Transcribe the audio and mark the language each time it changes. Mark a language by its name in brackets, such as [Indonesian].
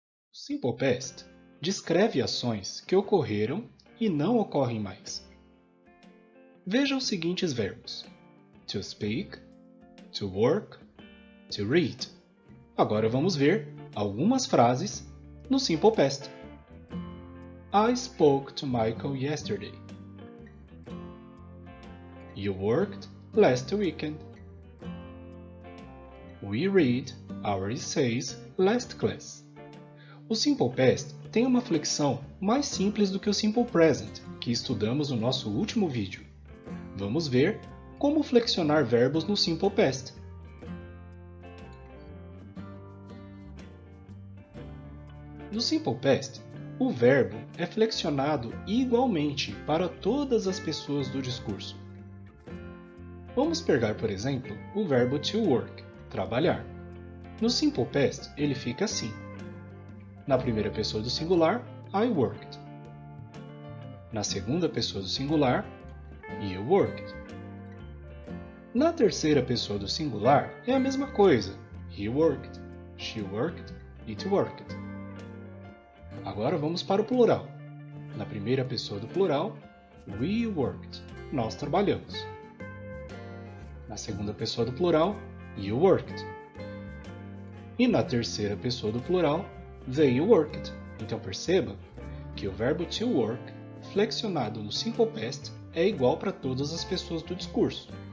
[Portuguese] O Simple Past descreve ações que ocorreram e não ocorrem mais. Veja os seguintes verbos: [English] to speak, to work, to read. [Portuguese] Agora vamos ver algumas frases no Simple Past. [English] I spoke to Michael yesterday. You worked last weekend. We read our essays last class. [Portuguese] O Simple Past tem uma flexão mais simples do que o Simple Present, que estudamos no nosso último vídeo. Vamos ver como flexionar verbos no Simple Past. No Simple Past, o verbo é flexionado igualmente para todas as pessoas do discurso. Vamos pegar, por exemplo, o verbo [English] to work, [Portuguese] trabalhar. No Simple Past, ele fica assim. Na primeira pessoa do singular, [English] I worked. [Portuguese] Na segunda pessoa do singular, [English] you worked. [Portuguese] Na terceira pessoa do singular, é a mesma coisa. [English] He worked, she worked, it worked. [Portuguese] Agora vamos para o plural. Na primeira pessoa do plural, [English] we worked, [Portuguese] nós trabalhamos. Na segunda pessoa do plural, [English] you worked. [Portuguese] E na terceira pessoa do plural, [English] they worked. [Portuguese] Então perceba que o verbo [English] to work, [Portuguese] flexionado no Simple Past, é igual para todas as pessoas do discurso.